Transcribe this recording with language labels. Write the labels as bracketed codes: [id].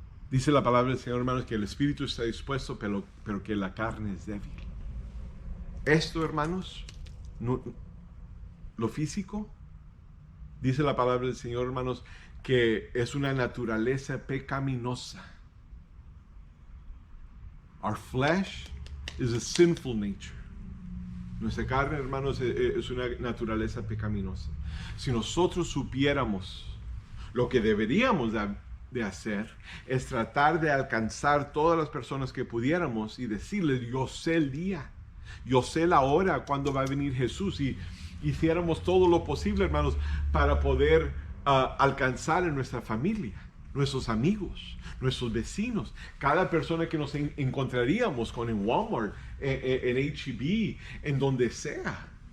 [es] Dice la palabra del Señor, hermanos, que el espíritu está dispuesto, pero que la carne es débil. Esto, hermanos, lo físico, dice la palabra del Señor, hermanos, que es una naturaleza pecaminosa. [en] Our flesh is a sinful nature. [es] Nuestra carne, hermanos, es una naturaleza pecaminosa. Si nosotros supiéramos lo que deberíamos de hacer, es tratar de alcanzar todas las personas que pudiéramos y decirles, yo sé el día. Yo sé la hora cuando va a venir Jesús, y hiciéramos todo lo posible, hermanos, para poder alcanzar en nuestra familia, nuestros amigos, nuestros vecinos, cada persona que nos encontraríamos con en Walmart, en H-E-B, en donde sea.